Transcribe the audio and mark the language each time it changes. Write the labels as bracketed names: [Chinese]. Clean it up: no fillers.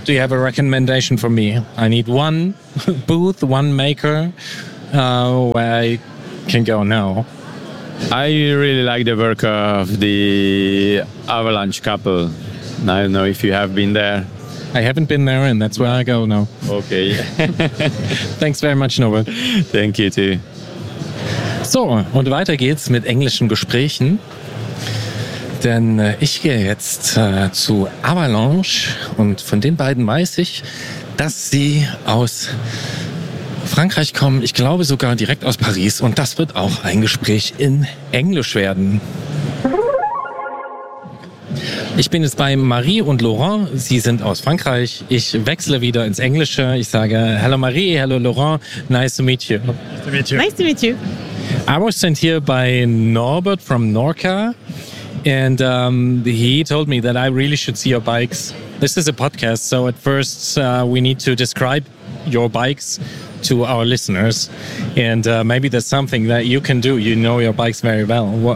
[English] Do you have a recommendation for me? I need one booth, one maker where I can go now. I really like the work of the Avalanche couple. I don't know if you have been there. I haven't been there, and that's where I go now. Okay. Thanks very much, Norbert. Thank you too. [German] So, und weiter geht's mit englischen Gesprächen. Denn ich gehe jetzt zu Avalanche, und von den beiden weiß ich, dass sie aus Frankreich kommen. Ich glaube sogar direkt aus Paris, und das wird auch ein Gespräch in Englisch werden. Ich bin jetzt bei Marie und Laurent. Sie sind aus Frankreich. Ich wechsle wieder ins Englische. Ich sage, [English] hello Marie, hello Laurent. Nice to meet you. Nice to meet you. Nice to meet you. I was sent here by Norbert from Norca. And he told me that I really should see your bikes. This is a podcast, so at first we need to describe your bikes to our listeners. And maybe there's something that you can do. You know your bikes very well.